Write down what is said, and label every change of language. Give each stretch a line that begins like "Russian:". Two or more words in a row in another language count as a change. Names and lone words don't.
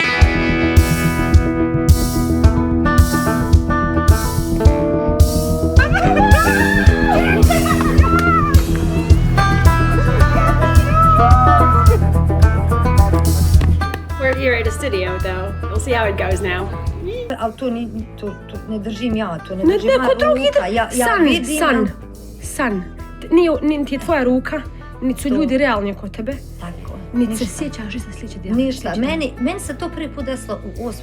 English: We're here at a studio though. We'll see how it goes now.
Bosnian: Ali to ne držim ja, to ne držim moja ruka. Ja vidim. San. Niti je tvoja ruka, niti su ljudi realni oko tebe. Tako. Niti se sjećaš za sljedeće djela. Ništa. Meni se to prvi put desilo u 8.